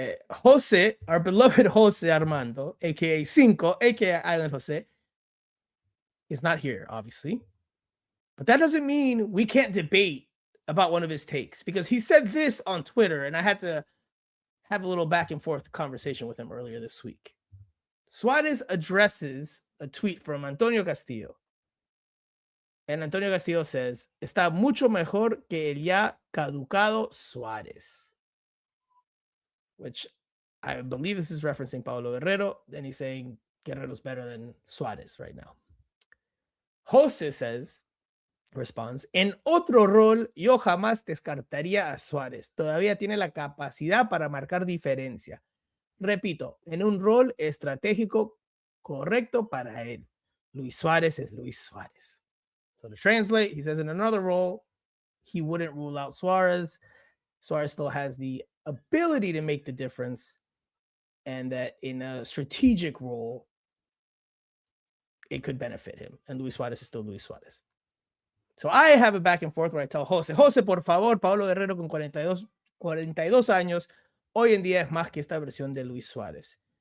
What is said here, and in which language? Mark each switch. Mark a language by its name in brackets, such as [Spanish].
[English] Jose, our beloved Jose Armando, aka Cinco, aka Island Jose, is not here, obviously. But that doesn't mean we can't debate about one of his takes, because he said this on Twitter, and I had to have a little back and forth conversation with him earlier this week. Suarez addresses a tweet from Antonio Castillo. And Antonio Castillo says, [Spanish] está mucho mejor que el ya caducado Suarez. [English] Which I believe this is referencing Paolo Guerrero. And he's saying Guerrero's better than Suarez right now. Jose responds, [Spanish] en otro rol, yo jamás descartaría a Suárez. Todavía tiene la capacidad para marcar diferencia. Repito, en un rol estratégico correcto para él. Luis Suárez es Luis Suárez. [English] So to translate, he says in another role, he wouldn't rule out Suárez. Suárez still has the ability to make the difference, and that in a strategic role, it could benefit him. And Luis Suárez is still Luis Suárez. So I have a back and forth where I tell Jose, [Spanish] por favor, Paolo Guerrero con 42 años, hoy en día es más que esta versión de Luis Suárez.